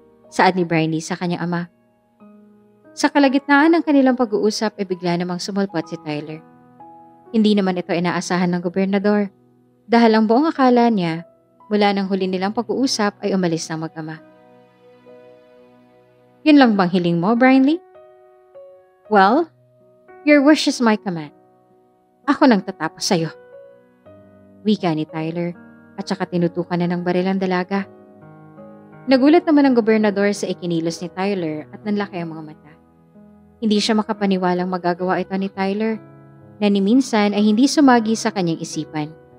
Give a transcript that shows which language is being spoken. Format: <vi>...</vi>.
<tl>Saad ni Brinley sa kanyang ama. Sa kalagitnaan ng kanilang pag-uusap ay bigla namang sumulpot si Tyler. Hindi naman ito inaasahan ng gobernador dahil ang buong akala niya mula nang huli nilang pag-uusap ay umalis ng mag-ama. Yun lang bang hiling mo, Brinley?</tl> <en>Well, your wish is my command.</en> <tl>Ako nang tatapos sa'yo. Wika ni Tyler at saka tinutukan na ng baril ang dalaga. Nagulat naman ang gobernador sa ikinilos ni Tyler at nanlaki ang mga mata. Hindi siya makapaniwalang magagawa ito ni Tyler na ni minsan ay hindi sumagi sa kanyang isipan.</tl>